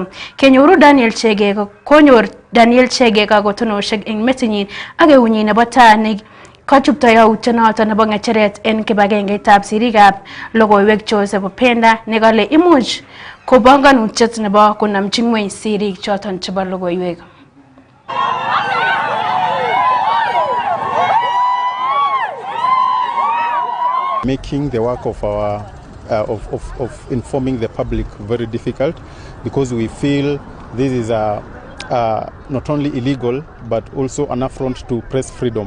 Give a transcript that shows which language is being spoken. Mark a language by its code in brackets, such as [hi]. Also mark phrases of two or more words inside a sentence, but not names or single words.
[kln] Konyor Daniel Chege kakotonoshek en metinyin ak eunyin nebo tai kachupto yautyonoton nebo ng'echeret en kibagengeitab sirikab logoiwek Joseph Openda nekale imuch ko banganutiet nebo konamchi ng'weny sirik choton chebo logoiwek. [en] Making the work of our of informing the public very difficult, because we feel this is not only illegal but also an affront to press freedom.